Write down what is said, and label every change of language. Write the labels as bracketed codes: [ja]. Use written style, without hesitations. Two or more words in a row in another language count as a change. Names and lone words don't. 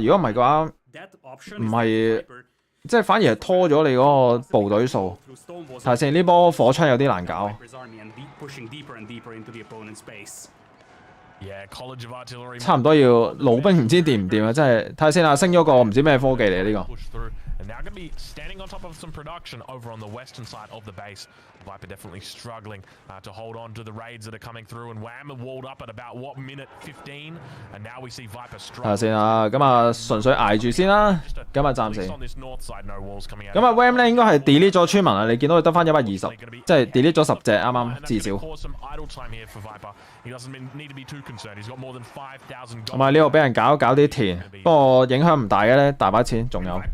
[yue] 如果唔係嘅話，唔係即係反而係拖咗你嗰個部隊數。睇下先，呢波火槍有啲難搞。差唔多要老兵唔知掂唔掂啊！真係睇下先啊，升咗個唔知咩科技嚟呢個。 [en] And now going to be standing on top of some production over on the western side of the base. Viper definitely struggling to hold on to the raids that are coming through. And Wham are walled up at about what, minute 15? And now we see Viper struggling. [yue] 睇下先啊，咁啊純粹捱住先啦。咁啊暫時。咁啊 Wham 咧應該係 delete 咗村民啊，你見到佢得翻120，即係 delete 咗10隻啱啱至少。咁啊呢度俾人搞啲田，不過影響唔大嘅咧，大把錢仲有。